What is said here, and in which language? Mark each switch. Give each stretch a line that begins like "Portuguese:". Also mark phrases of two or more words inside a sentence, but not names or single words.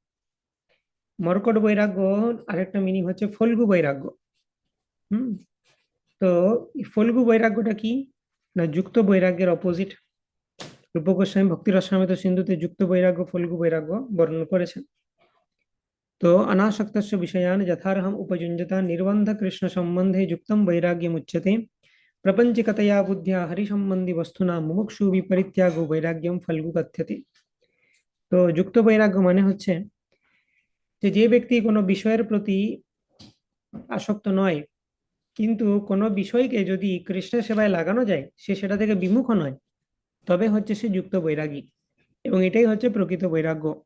Bangla: মর্কট বৈরাগ্য আরেকটা মিনিং হচ্ছে ফল্গু বৈরাগ্য। হুম। তো এই ফল্গু বৈরাগ্যটা কি? না, যুক্ত বৈরাগ্যের অপোজিট। রূপ গোস্বামী ভক্তি রসামৃত সিন্ধুতে যুক্ত বৈরাগ্য, ফল্গু বৈরাগ্য বর্ণনা করেছেন।
Sanskrit: তো अनासक्तस्य विषयान् यथार्हम् उपयुञ्जता निर्बन्ध कृष्ण सम्बन्धे युक्तं वैराग्यमुच्यते प्रपञ्चिकतया बुद्ध्या हरिसम्बन्धि वस्तुना मुमुक्षु विपरित्यागो वैराग्यम फल्गु कथ्यते।
Bangla: তো যুক্ত বৈরাগ্য মানে হচ্ছে যে যে ব্যক্তি কোনো বিষয়ের প্রতি আসক্ত নয়, কিন্তু কোনো বিষয়কে যদি কৃষ্ণের সেবায় লাগানো যায়, সে সেটা থেকে বিমুখ নয়, তবে হচ্ছে সে যুক্ত বৈরাগী। এবং এটাই হচ্ছে প্রকৃত বৈরাগ্য।